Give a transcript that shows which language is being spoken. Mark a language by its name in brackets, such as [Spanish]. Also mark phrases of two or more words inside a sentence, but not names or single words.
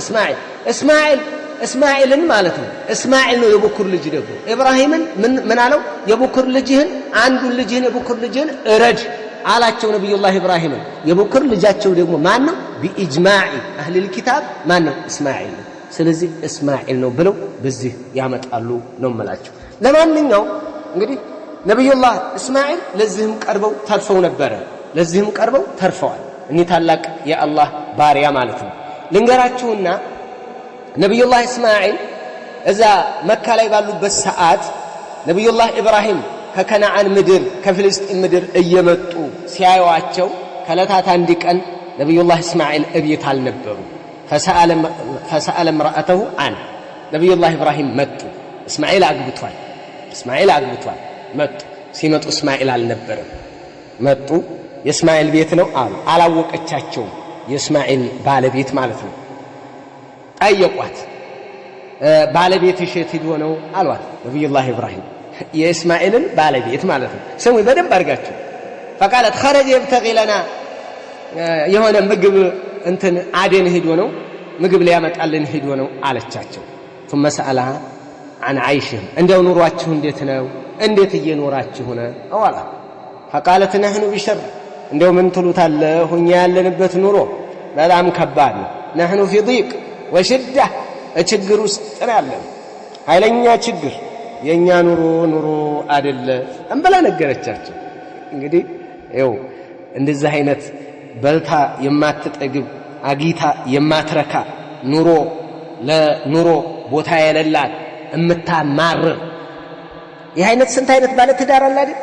[Amharic] እስማዒልን ማለት ነው እስማዒል ነው የበኩር ልጅ ደግሞ ኢብራሂምን ምን አለው የበኩር ልጅህን አንዱን ልጅህን የበኩር ልጅህን እረድ አላቸው ነብዩላህ ኢብራሂም የበኩር ልጃቸው ደግሞ ማን ነው [Arabic] بإجماع أهل الكتاب [Amharic] ማን ነው እስማዒል ስለዚህ እስማዒል ነው ብለው በዚህ ያመጣሉ ነው መላቸው ለማንኛው እንግዲህ ነብዩላህ እስማዒል ለዚህም ቀርበው ተርፈዋል እኒ ታላቅ የአላህ ባሪያ ማለት ነው ልንገራችሁና ነብዩላህ እስማዒል እዛ መካ ላይ ባሉበት ሰዓት ነብዩላህ ኢብራሂም ከከነዓን ምድር ከፍልስጤም ምድር እየመጡ ሲያዩዋቸው ከለታት አንድ ቀን ነብዩላህ እስማዒል እቤት አልነበሩ [Arabic] فسأل امرأته عن [Amharic] ነብዩላህ ኢብራሂም መጡ እስማዒል አግብቷል መጡ ሲመጡ እስማዒል አልነበረም መጡ የእስማዒል ቤት ነው አሉ አላወቀቻቸው የእስማዒል ባለቤት ማለት ነው ጠየቋት ባለቤትሽ የት ሄዶ ነው አሏት ነብዩላህ ኢብራሂም የእስማዒልን ባለቤት ማለት ነው ስሙ በደንብ አድርጋችሁ [Arabic] فقالت خرج يبتغي لنا [Amharic] የሆነ ምግብ እንትን አደን ሄዶ ነው ምግብ ሊያመጣልን ሄዶ ነው አለቻቸው [Arabic] ثم سألها عن عيشهم [Amharic] እንደው ኑሯችሁ እንዴት ነው እንዴት እየኖራችሁ ነው አዋላ [Arabic] فقالت نحن [Amharic] بشر እንደው ምን ትሉታለህ እኛ ያለንበት ኑሮ በጣም ከባድ ነው [Arabic] نحن في ضيق وشدة [Amharic] ችግር ውስጥ ያለን ኃይለኛ ችግር የኛ ኑሮ አይደለ እንበላ ነገረቻቸው እንግዲህ ይኸው እንደዚህ አይነት በልታ የማትጠግብ አጊታ የማትረካ ኑሮ ለኑሮ ቦታ የሌላት እምታማርር ይህ አይነት ስንት አይነት ባለ ትዳር አለ አይደል?